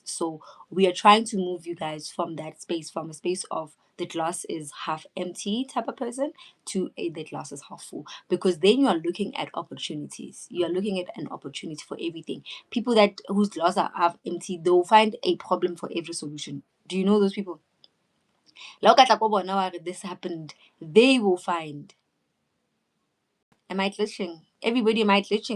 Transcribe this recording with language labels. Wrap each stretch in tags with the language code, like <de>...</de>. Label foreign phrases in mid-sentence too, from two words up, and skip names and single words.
<en>So we are trying to move you guys from that space, from a space of the glass is half empty type of person to a the glass is half full. Because then you are looking at opportunities. You are looking at an opportunity for everything. People that whose glass are half empty, they will find a problem for every solution. Do you know those people?</en> <tn>La o ka tla ko bona wa re</tn> <en>this happened, they will find. Am I glitching? Everybody, am I glitching?</en>